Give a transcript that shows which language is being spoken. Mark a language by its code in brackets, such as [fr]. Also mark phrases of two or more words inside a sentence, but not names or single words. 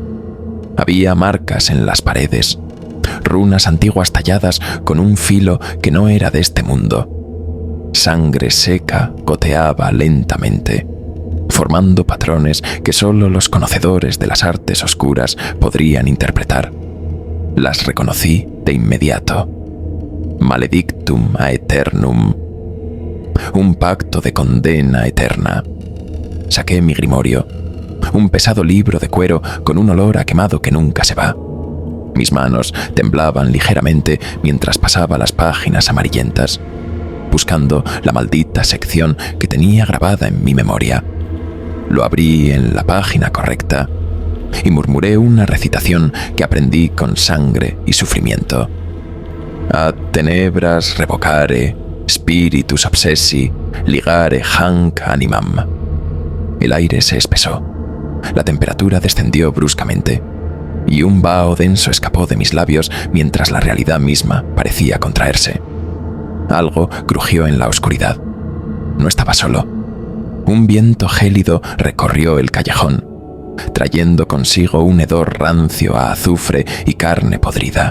[es] Había marcas en las paredes, runas antiguas talladas con un filo que no era de este mundo. Sangre seca goteaba lentamente, formando patrones que solo los conocedores de las artes oscuras podrían interpretar. Las reconocí de inmediato. [la] Maledictum aeternum. [es] Un pacto de condena eterna. Saqué mi grimorio, un pesado libro de cuero con un olor a quemado que nunca se va. Mis manos temblaban ligeramente mientras pasaba las páginas amarillentas, buscando la maldita sección que tenía grabada en mi memoria. Lo abrí en la página correcta y murmuré una recitación que aprendí con sangre y sufrimiento. [la] Ad tenebras revocare, spiritus obsessi, ligare hanc animam. [es] El aire se espesó, la temperatura descendió bruscamente, y un vaho denso escapó de mis labios mientras la realidad misma parecía contraerse. Algo crujió en la oscuridad. No estaba solo. Un viento gélido recorrió el callejón, trayendo consigo un hedor rancio a azufre y carne podrida.